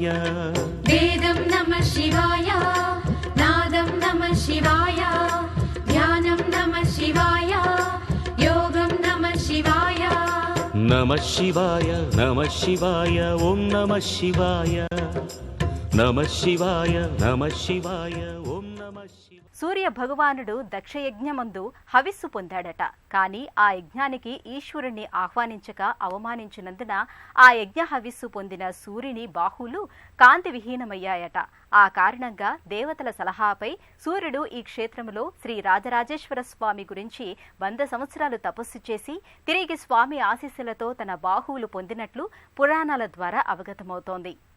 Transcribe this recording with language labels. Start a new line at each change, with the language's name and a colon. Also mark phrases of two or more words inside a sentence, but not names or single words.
Sanskrit: वेदं नमः शिवाय, नादं नमः शिवाय, ध्यानं नमः शिवाय, योगं नमः शिवाय. नमः शिवाय नमः शिवाय ओं नमः शिवाय. नमः शिवाय नमः शिवाय ओं नमः शिवाय.
Telugu: సూర్య భగవానుడు దక్షయజ్ఞమందు హవిస్సు పొందాడట. కానీ ఆ యజ్ఞానికి ఈశ్వరుణ్ణి ఆహ్వానించక అవమానించినందున ఆ యజ్ఞ హవిస్సు పొందిన సూర్యుని బాహువులు కాంతి విహీనమయ్యాయట. ఆ కారణంగా దేవతల సలహాపై సూర్యుడు ఈ క్షేత్రంలో శ్రీ రాజరాజేశ్వర స్వామి గురించి 100 సంవత్సరాలు తపస్సు చేసి తిరిగి స్వామి ఆశీస్సులతో తన బాహువులు పొందినట్లు పురాణాల ద్వారా అవగతమవుతోంది.